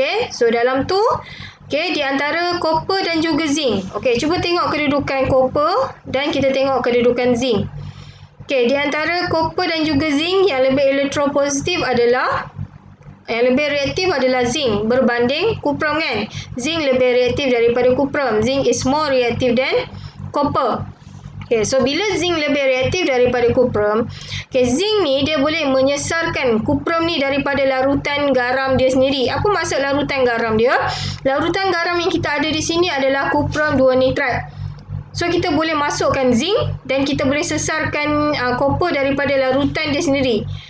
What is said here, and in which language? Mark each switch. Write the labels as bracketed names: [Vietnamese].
[Malay] So dalam tu di antara copper dan juga zinc. Cuba tengok kedudukan copper dan kita tengok kedudukan zinc. Di antara copper dan juga zinc, yang lebih elektropositif adalah, yang lebih reaktif adalah zinc berbanding kupron kan. Zinc lebih reaktif daripada kupron. [English] Zinc is more reactive than copper. [Malay] So bila zinc lebih reaktif daripada kupron, zinc ni dia boleh menyesarkan kupron ni daripada larutan garam dia sendiri. Apa maksud larutan garam dia? Larutan garam yang kita ada di sini adalah kupron 2 nitrat. So kita boleh masukkan zinc dan kita boleh sesarkan copper daripada larutan dia sendiri.